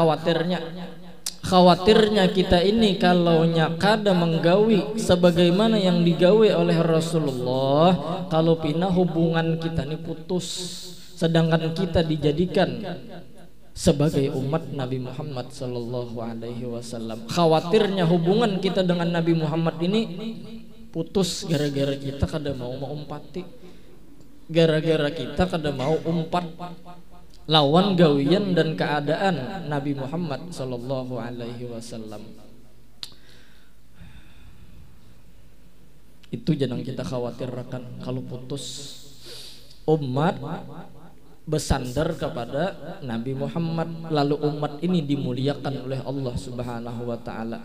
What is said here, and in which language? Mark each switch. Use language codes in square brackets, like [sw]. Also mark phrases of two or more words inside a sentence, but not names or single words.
[bjn] Nah, khawatirnya khawatirnya kita ini kalau kada menggawi sebagaimana yang digawe oleh Rasulullah, kalau pina hubungan kita ini putus, sedangkan kita dijadikan sebagai umat Nabi Muhammad [ar] صلى الله عليه وسلم. [bjn] Khawatirnya hubungan kita dengan Nabi Muhammad ini putus gara-gara kita kada mau umpati, gara-gara kita kada mau umpat lawan gawian dan keadaan Nabi Muhammad [ar] صلى الله عليه وسلم. [id] Itu jangan kita khawatirkan kalau putus umat bersandar kepada Nabi Muhammad, lalu umat ini dimuliakan oleh [ar] الله سبحانه وتعالى.